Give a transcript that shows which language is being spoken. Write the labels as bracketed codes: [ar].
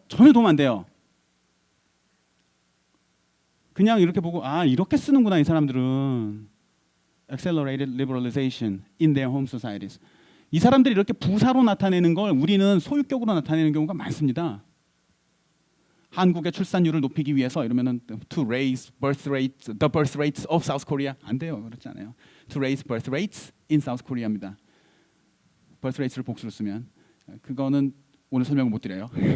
[ko] 전혀 도움 안 돼요. 그냥 이렇게 보고 이렇게 쓰는구나 이 사람들은 [en] accelerated liberalization in their home societies. [ko] 이 사람들이 이렇게 부사로 나타내는 걸 우리는 소유격으로 나타내는 경우가 많습니다. 한국의 출산율을 높이기 위해서 이러면은 [en] to raise the birth rates of South Korea [ko] 안 돼요. 그렇지 않아요. [en] To raise birth rates in South Korea입니다. [ko] birth rates를 복수로 쓰면 그거는 오늘 설명을 못 드려요.